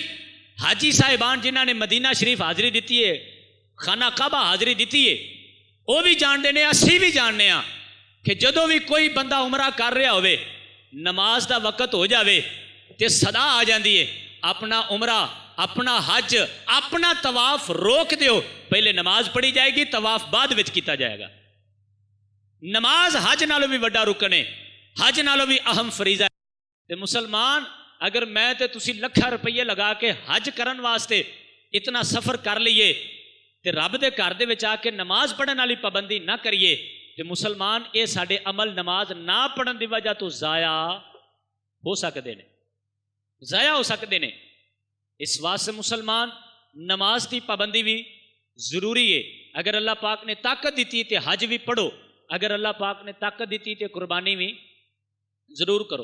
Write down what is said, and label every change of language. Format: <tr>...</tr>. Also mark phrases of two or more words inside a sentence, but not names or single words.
<pa>حاجی صاحبان جنہاں نے مدینہ شریف حاضری دیتی ہے خانہ کعبہ حاضری دیتی ہے وہ بھی جانتے ہیں اسی بھی جاننے ہاں کہ جدو بھی کوئی بندہ عمرہ کر رہا ہوئے نماز دا وقت ہو جاوے تے صدا آ جاندی ہے اپنا عمرہ اپنا حج اپنا طواف روک دیو پہلے نماز پڑھی جائے گی طواف بعد وچ کیتا جائے گا. نماز حج نالوں بھی وڈا رکن ہے حج نالوں بھی اہم فریضہ ہے. تے مسلمان اگر میں تے تسی لکھاں روپیے لگا کے حج کرن واسطے اتنا سفر کر لیے تے رب دے گھر دے وچ آ کے نماز پڑھن والی پابندی نہ کریے تے مسلمان اے ساڈے عمل نماز نہ پڑھن دی وجہ تو ضائع ہو سکدے نے ضائع ہو سکدے نے. اس واسطے مسلمان نماز دی پابندی بھی ضروری ہے. اگر اللہ پاک نے طاقت دیتی تے حج بھی پڑھو اگر اللہ پاک نے طاقت دیتی تے قربانی بھی ضرور کرو.</pa>